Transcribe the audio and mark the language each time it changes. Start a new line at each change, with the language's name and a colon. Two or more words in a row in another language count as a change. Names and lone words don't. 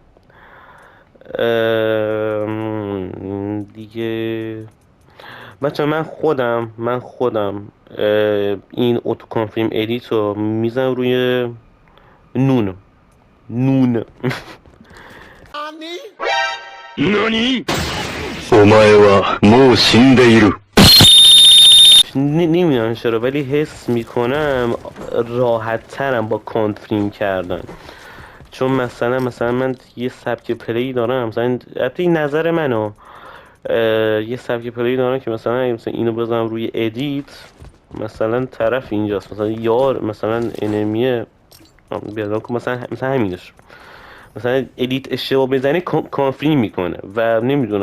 Persian: دیگه بچه من خودم این
English: auto confirm edit
Persian: رو میزنم روی نون. نانی؟
Japanese: お前はもう死んでいる。
Persian: نمیدونم چرا ولی حس میکنم راحت ترم با کانفریم کردن، چون مثلا من یه سبک پلی دارم، مثلا البته این نظر منو، یه سبک پلی دارم که مثلا اگه مثلا اینو بزنم روی ادیت مثلا طرف اینجاست، مثلا یار مثلا انمیه بیادم که مثلا همینش مثلا ادیت اشتباه بزنی کانفریم میکنه و نمیدونم.